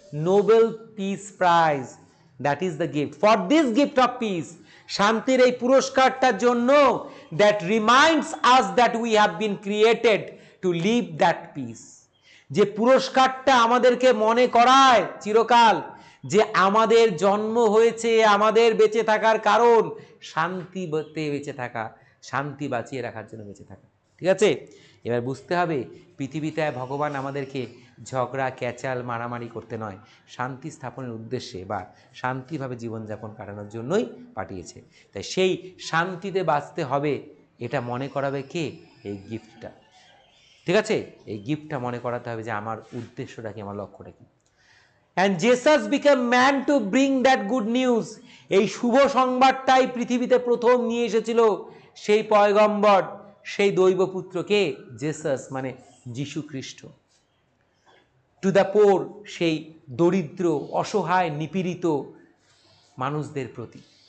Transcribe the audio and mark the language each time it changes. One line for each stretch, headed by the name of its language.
English: Nobel Peace Prize. That is the gift. For this gift of peace,
Bangla: শান্তির এই পুরস্কারটার জন্য,
English: that reminds us that we have been created to live that peace.
Bangla: যে পুরস্কারটা আমাদেরকে মনে করায় চিরকাল যে আমাদের জন্ম হয়েছে, আমাদের বেঁচে থাকার কারণ শান্তিতে বেঁচে থাকা, শান্তি বাঁচিয়ে রাখার জন্য বেঁচে থাকা। ঠিক আছে, এবার বুঝতে হবে পৃথিবীতে ভগবান আমাদেরকে ঝগড়া ক্যাচাল মারামারি করতে নয়, শান্তি স্থাপনের উদ্দেশ্যে বা শান্তিভাবে জীবনযাপন কাটানোর জন্যই পাঠিয়েছে। তাই সেই শান্তিতে বাঁচতে হবে, এটা মনে করাবে কে? এই গিফটটা। ঠিক আছে, এই গিফটটা মনে করাতে হবে যে আমার উদ্দেশ্যটা কি, আমার লক্ষ্যটা কি।
English: And Jesus became man to bring that good news.
Bangla: এই শুভ সংবাদটাই পৃথিবীতে প্রথম নিয়ে এসেছিল সেই পয়গম্বর, সেই দৈবপুত্রকে, জেসাস মানে যীশু খ্রিস্ট।
English: to the poor,
Bangla: সেই দরিদ্র অসহায় নিপীড়িত মানুষদের প্রতি।